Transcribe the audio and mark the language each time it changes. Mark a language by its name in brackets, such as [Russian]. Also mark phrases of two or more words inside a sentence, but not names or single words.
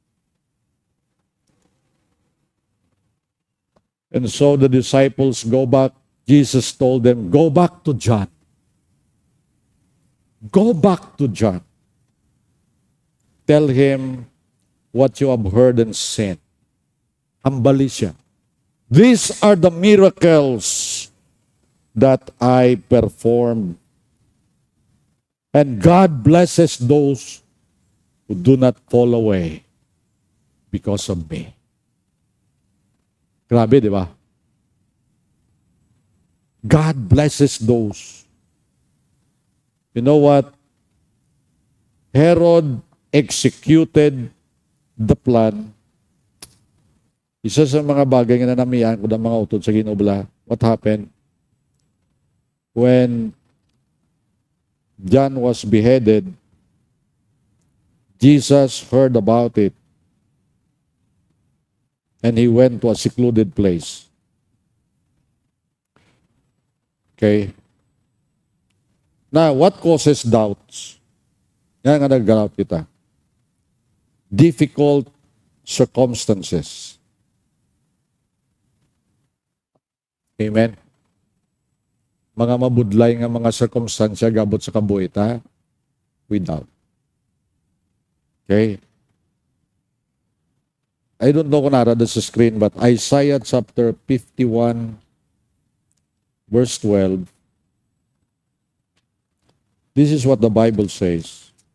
[English] And so the disciples go back. Jesus told them, go back to John. Go back to John. Tell him what you have heard and seen. [Hiligaynon] Hambali siya. [English] These are the miracles that I performed. And God blesses those who do not fall away because of me. [Filipino] Grabe, di ba? [English] God blesses those. You know what? Herod executed the plan. [Hiligaynon] Isa sa mga bagay na nanamiyan ko ng mga utod sa ginobla. [English] What happened? When John was beheaded, Jesus heard about it. And he went to a secluded place. Okay? Now, what causes doubts? [Hiligaynon] Yan nga nag-doubt kita. [English] Difficult circumstances. Amen? [Hiligaynon] Mga mabudlay nga mga circumstansya gabot sa kabuhita, [English] we doubt. Okay? I don't know [Hiligaynon] kung narada sa [English] screen, but Isaiah chapter 51, verse 12, this is what the Bible says.